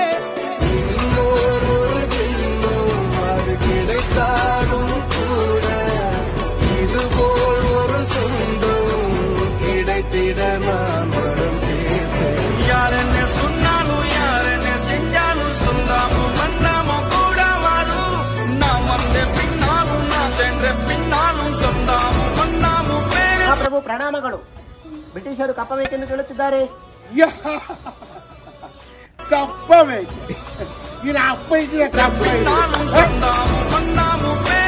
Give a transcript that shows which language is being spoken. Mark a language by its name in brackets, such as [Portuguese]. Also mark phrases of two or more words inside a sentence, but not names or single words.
[Tamil] இன்னொரு ஜென்மம் அது கிடைத்தாலும் கூட இதுபோல் ஒரு சொந்தம் கிடைத்திட நான் வரம் தேர்ந்தேன். யார் என்ன சொன்னாலும் யார் என்ன செஞ்சாலும் சொந்தாமும் மன்னாமும் கூட வரும். நான் வந்த பின்னாலும் நான் சென்ற பின்னாலும் சொந்தாமும் மன்னாமும் [Kannada] ಪ್ರಭು ಪ್ರಣಾಮಗಳು. ಬ್ರಿಟಿಷರು ಕಪ್ಪ ಬೇಕೆಂದು ಕೇಳುತ್ತಿದ್ದಾರೆ. ಕಪ್ಪ ಬೇಕು. [Tamil] பின்னாலும் சொந்தாமும் மன்னாமும்